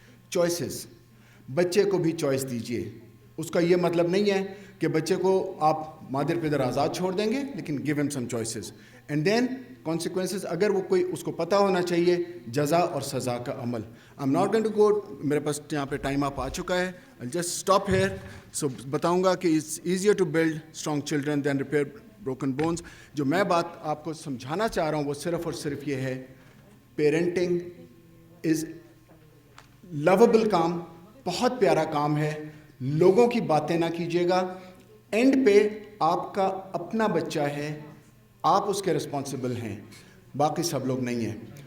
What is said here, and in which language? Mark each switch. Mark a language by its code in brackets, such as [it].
[ur] Choices, بچے کو بھی چوائس دیجیے. اس کا یہ مطلب نہیں ہے کہ بچے کو آپ مادر پدر آزاد چھوڑ دیں گے, لیکن [en] Give ہم some choices. And then consequences, [ur] اگر وہ کوئی, اس کو پتہ ہونا چاہیے جزا اور سزا کا عمل. [en] I'm not going to go, [ur] میرے پاس یہاں پہ ٹائم آپ آ چکا ہے. [en] I'll just stop here. [ur] سو بتاؤں گا کہ [en] it's easier to build strong children than repair broken bones. [ur] جو میں بات آپ کو سمجھانا چاہ رہا ہوں وہ صرف اور صرف یہ ہے, پیرنٹنگ از لوبل کام, بہت پیارا کام ہے. لوگوں کی باتیں نہ کیجیے گا, اینڈ پہ آپ کا اپنا بچہ ہے, آپ اس کے رسپانسبل ہیں, باقی سب لوگ نہیں ہیں.